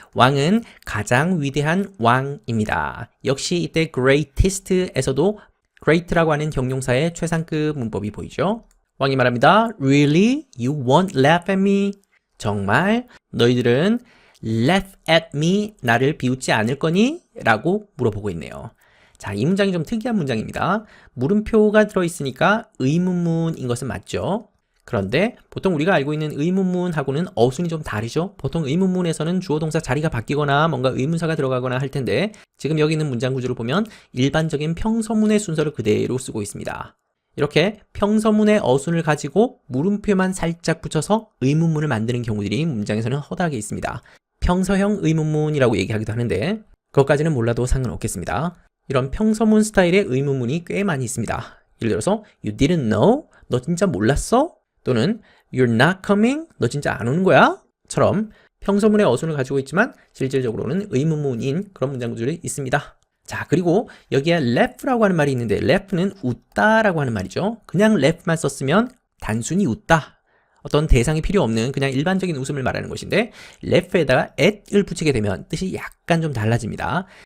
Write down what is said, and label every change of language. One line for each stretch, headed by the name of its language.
Korean: 왕은 가장 위대한 왕입니다. 역시 이때 greatest에서도 great라고 하는 형용사의 최상급 문법이 보이죠. 왕이 말합니다.
English: Really? You won't laugh at me?
Korean: 정말? 너희들은
English: laugh at me?
Korean: 나를 비웃지 않을 거니? 라고 물어보고 있네요. 자, 이 문장이 좀 특이한 문장입니다. 물음표가 들어있으니까 의문문인 것은 맞죠? 그런데 보통 우리가 알고 있는 의문문하고는 어순이 좀 다르죠? 보통 의문문에서는 주어 동사 자리가 바뀌거나 뭔가 의문사가 들어가거나 할 텐데 지금 여기 있는 문장 구조를 보면 일반적인 평서문의 순서를 그대로 쓰고 있습니다. 이렇게 평서문의 어순을 가지고 물음표만 살짝 붙여서 의문문을 만드는 경우들이 문장에서는 허다하게 있습니다. 평서형 의문문이라고 얘기하기도 하는데 그것까지는 몰라도 상관없겠습니다. 이런 평서문 스타일의 의문문이 꽤 많이 있습니다. 예를 들어서
English: You didn't know?
Korean: 너 진짜 몰랐어? 또는
English: You're not coming?
Korean: 너 진짜 안 오는 거야? 처럼 평서문의 어순을 가지고 있지만 실질적으로는 의문문인 그런 문장구들이 있습니다. 자, 그리고 여기에 laugh 라고 하는 말이 있는데 laugh는 웃다라고 하는 말이죠. 그냥 laugh만 썼으면 단순히 웃다. 어떤 대상이 필요 없는 그냥 일반적인 웃음을 말하는 것인데 laugh에다가 at을 붙이게 되면 뜻이 약간 좀 달라집니다.